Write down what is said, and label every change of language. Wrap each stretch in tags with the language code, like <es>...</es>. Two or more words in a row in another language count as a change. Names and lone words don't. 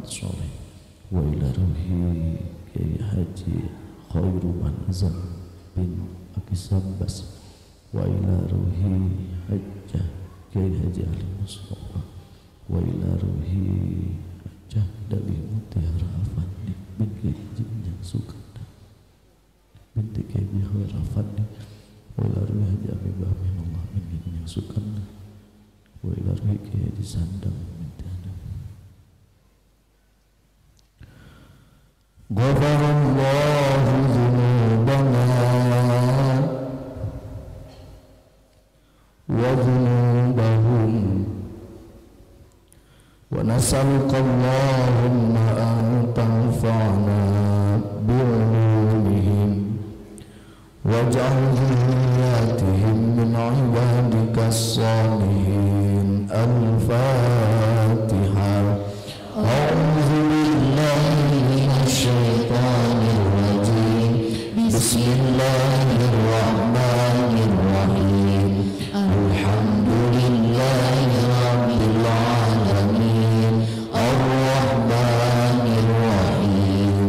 <ar>Soleh wa ila ruhi Kiai Haji Khairu Manzam bin Aki Sambas wa ila ruhi Hajjah Kiai Haji Ali Mustafa wa ila ruhi Hajjah Dali Mutiara Afandi binti Jinjang Sukanda binti Kiai Khair Afandi wa ila ruhi Haji Abibah Minullah bin Jinjang Sukanda wa ila ruhi Kiai Haji Sandang binti Adam. غفر الله ذنوبنا وذنوبهم ونسألك اللهم أن تنفعنا بعلومهم واجعل ذرياتهم من عبادك الصالحين. Al-Fatiha. أعوذ بالله من الشيطان الرجيم. Bismillahirrahmanirrahim. الحمد لله رب العالمين الرحمن الرحيم</ar>